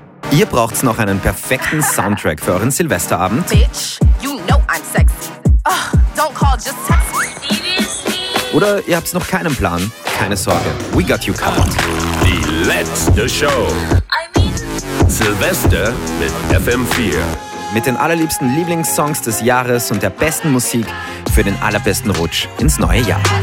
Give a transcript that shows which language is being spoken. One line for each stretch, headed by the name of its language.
German: Ihr braucht's noch einen perfekten Soundtrack für euren Silvesterabend?
English: Bitch, you know I'm sexy. Ugh, don't call, just text me.
German: Oder ihr habt's noch keinen Plan? Keine Sorge,
English: we got you covered.
German: Die letzte Show. Silvester mit FM4. Mit den allerliebsten Lieblingssongs des Jahres und der besten Musik für den allerbesten Rutsch ins neue Jahr.